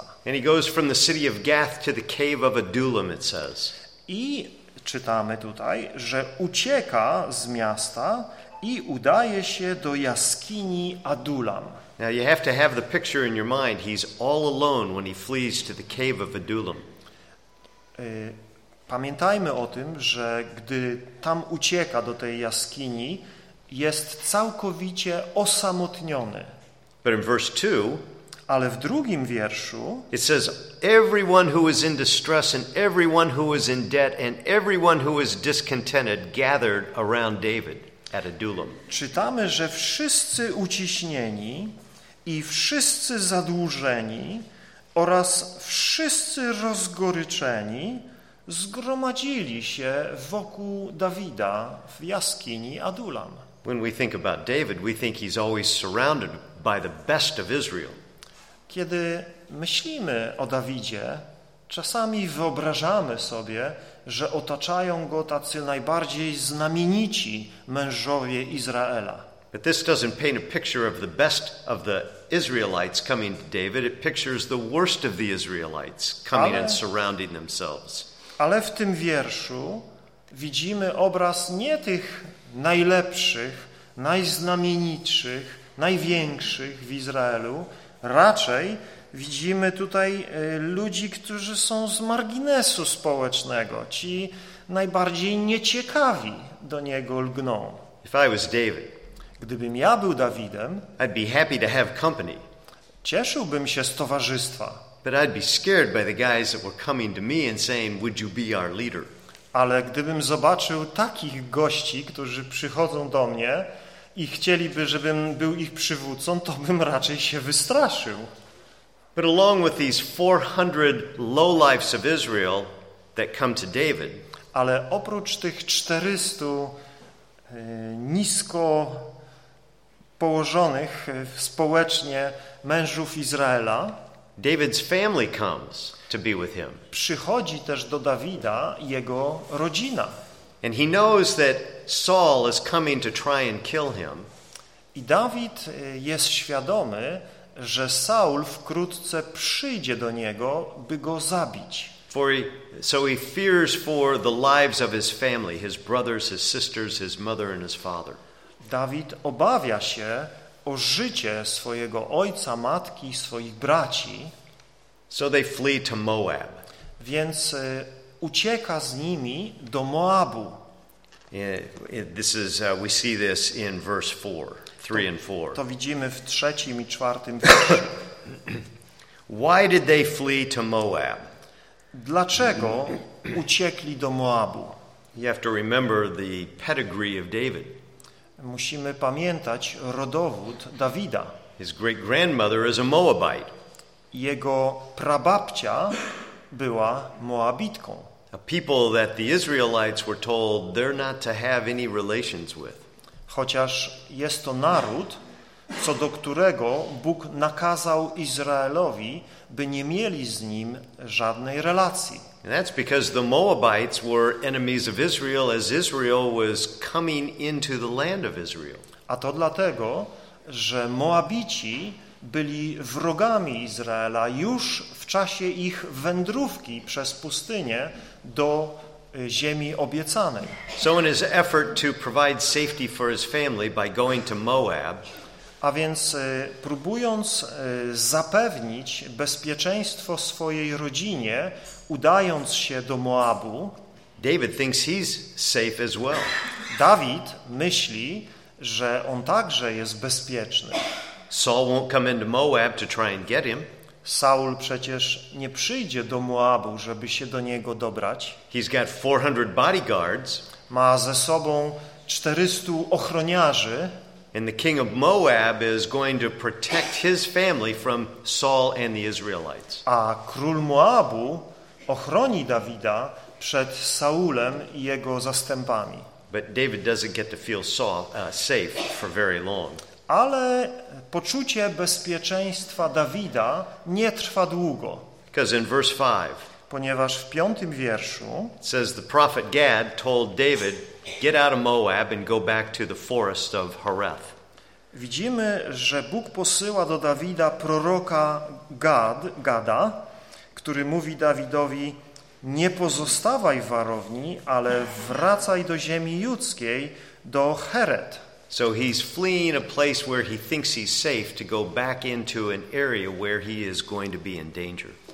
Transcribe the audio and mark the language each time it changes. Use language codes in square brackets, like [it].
[en] And he goes from the city of Gath to the cave of Adullam, it says. [pl] I czytamy tutaj, że ucieka z miasta i udaje się do jaskini Adullam. [en] Now you have to have the picture in your mind. He's all alone when he flees to the cave of Adullam. [pl] Pamiętajmy o tym, że gdy tam ucieka do tej jaskini, jest całkowicie osamotniony. [en] But in verse 2, [pl] ale w drugim wierszu, [en] it says, everyone who is in distress and everyone who is in debt and everyone who is discontented gathered around David at Adullam. [pl] Czytamy, że wszyscy uciśnieni i wszyscy zadłużeni oraz wszyscy rozgoryczeni zgromadzili się wokół Dawida w jaskini Adullam. [en] When we think about David, we think he's always surrounded by the best of Israel. [pl] Kiedy myślimy o Dawidzie, czasami wyobrażamy sobie, że otaczają go tacy najbardziej znamienici mężowie Izraela. [en] But this doesn't paint a picture of the best of the Israelites coming to David. It pictures the worst of the Israelites coming and surrounding themselves. [pl] Ale w tym wierszu widzimy obraz nie tych najlepszych, najznamienitszych, największych w Izraelu. Raczej widzimy tutaj ludzi, którzy są z marginesu społecznego. Ci najbardziej nieciekawi do niego lgną. [en] If I was David, [pl] gdybym ja był Dawidem, [en] I'd be happy to have company. [pl] Cieszyłbym się z towarzystwa. [en] But I'd be scared by the guys that were coming to me and saying, "Would you be our leader?" [pl] Ale gdybym zobaczył takich gości, którzy przychodzą do mnie i chcieliby, żebym był ich przywódcą, to bym raczej się wystraszył. [en] But along with these 400 lowlifes of Israel that come to David, [pl] ale oprócz tych 400 nisko położonych społecznie mężów Izraela, [en] David's family comes to be with him. [pl] Przychodzi też do Dawida jego rodzina. [en] And he knows that Saul is coming to try and kill him. [pl] I Dawid jest świadomy, że Saul wkrótce przyjdzie do niego, by go zabić. [en] So he fears for the lives of his family, his brothers, his sisters, his mother and his father. [pl] Dawid obawia się o życie swojego ojca, matki, swoich braci. [en] So they flee to Moab. [pl] Więc ucieka z nimi do Moabu. [en] We see this in verse 4, 3 and 4. [pl] To widzimy w trzecim i czwartym wierszu. [en] Why did they flee to Moab? [pl] Dlaczego uciekli do Moabu? [en] You have to remember the pedigree of David. [pl] Musimy pamiętać rodowód Dawida. [en] His great grandmother is a Moabite. [pl] Jego prababcia była Moabitką. [en] A people that the Israelites were told they're not to have any relations with. [pl] Chociaż jest to naród, co do którego Bóg nakazał Izraelowi, by nie mieli z nim żadnej relacji. [en] And that's because the Moabites were enemies of Israel as Israel was coming into the land of Israel. [pl] A to dlatego, że Moabici byli wrogami Izraela już w czasie ich wędrówki przez pustynię do ziemi obiecanej. [en] So in his effort to provide safety for his family by going to Moab, [pl] a więc próbując zapewnić bezpieczeństwo swojej rodzinie, udając się do Moabu, [en] David thinks he's safe as well. [pl] Dawid myśli, że on także jest bezpieczny. [en] Saul won't come into Moab to try and get him. [pl] Saul przecież nie przyjdzie do Moabu, żeby się do niego dobrać. [en] He's got 400 bodyguards. [pl] Ma ze sobą 400 ochroniarzy. [en] And the king of Moab is going to protect his family from Saul and the Israelites. [pl] A król Moabu ochroni Dawida przed Saulem i jego zastępami. [en] But David doesn't get to feel safe for very long. [pl] Ale poczucie bezpieczeństwa Dawida nie trwa długo. [en] Because in verse 5, [pl] ponieważ w piątym wierszu [en] says the prophet Gad told David, get out of Moab and go back to the forest of Horeth. [pl] Widzimy, że Bóg posyła do Dawida proroka Gada, który mówi Dawidowi, nie pozostawaj w warowni, ale wracaj do ziemi judzkiej, do Heret. [en] So he's fleeing a place where he thinks he's safe to go back into an area where he is going to be in danger.